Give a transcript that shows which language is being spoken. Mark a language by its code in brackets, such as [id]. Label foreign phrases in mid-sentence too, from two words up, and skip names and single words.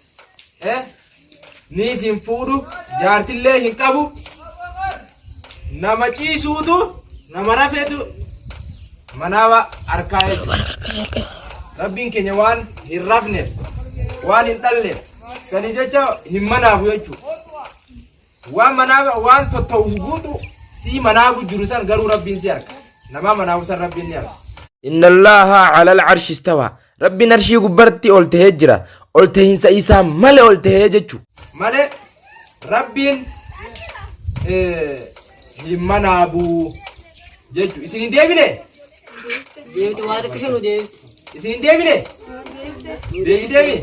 [om] Ni isin fuudhu jaartillee hin qabu nama ciisuutu nama rafeetu manaaba harkaa jechuudha. Rabbiin keenya waan hin rafneef waan hin dhalleef sanii jecha hin manaabu jechuudha. Waan manaaba waan totta'u guutu si manaabu jiru san garuu rabbiin si arga. Nama manaabu san rabbiin ni arga. [ar] إن الله على العرش استوى. [om] Rabbiin arshii gubbarratti ol tahee jira. Ol tahiinsa isaa malee ol tahee jechuudha. Malee rabbiin hin manaabu jechuudha. Isin hin deebine? Deebite waa xiqqoo nu deebite. Isin hin deebine? Deebi.